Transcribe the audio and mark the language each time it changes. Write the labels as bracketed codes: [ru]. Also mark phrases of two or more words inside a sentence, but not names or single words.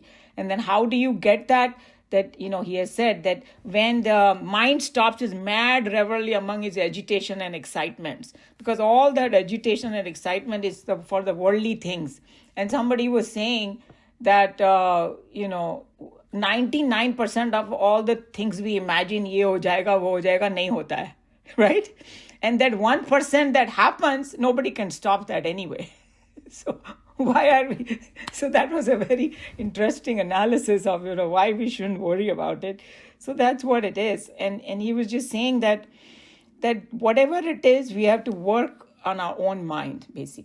[en] And then how do you get that? That, he has said that when the mind stops his mad revelry among his agitation and excitements, because all that agitation and excitement is for the worldly things. And somebody was saying that, 99% of all the things we imagine, [hi] ये हो जाएगा, वो हो जाएगा, नहीं होता है, [en] right? And that 1% that happens, nobody can stop that anyway. So why are we? So that was a very interesting analysis of, why we shouldn't worry about it. So that's what it is. And he was just saying that whatever it is, we have to work on our own mind, basically.